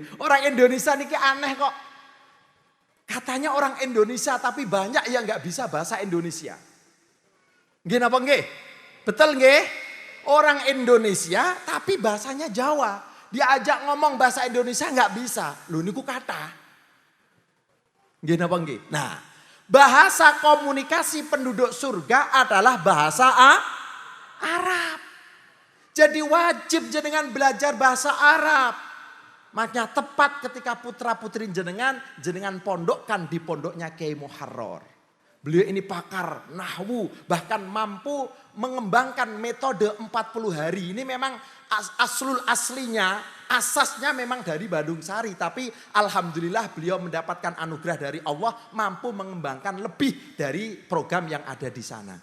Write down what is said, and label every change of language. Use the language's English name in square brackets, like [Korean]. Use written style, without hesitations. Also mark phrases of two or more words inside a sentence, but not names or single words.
[Indonesian] Orang Indonesia ini aneh kok. Katanya orang Indonesia tapi banyak yang gak bisa bahasa Indonesia. Gini apa nggih? Betul nggih? Orang Indonesia tapi bahasanya Jawa. Diajak ngomong bahasa Indonesia nggak bisa. [Javanese] Loh niku kata. Nggih napa nggih? [Indonesian] Nah, bahasa komunikasi penduduk surga adalah bahasa Arab. Jadi wajib jenengan belajar bahasa Arab. Makanya tepat ketika putra-putri jenengan pondokkan di pondoknya Kiai Muharrar. Beliau ini pakar nahwu, bahkan mampu mengembangkan metode 40 hari. Ini memang aslinya, asasnya memang dari Bandung Sari. Tapi alhamdulillah beliau mendapatkan anugerah dari Allah, mampu mengembangkan lebih dari program yang ada di sana.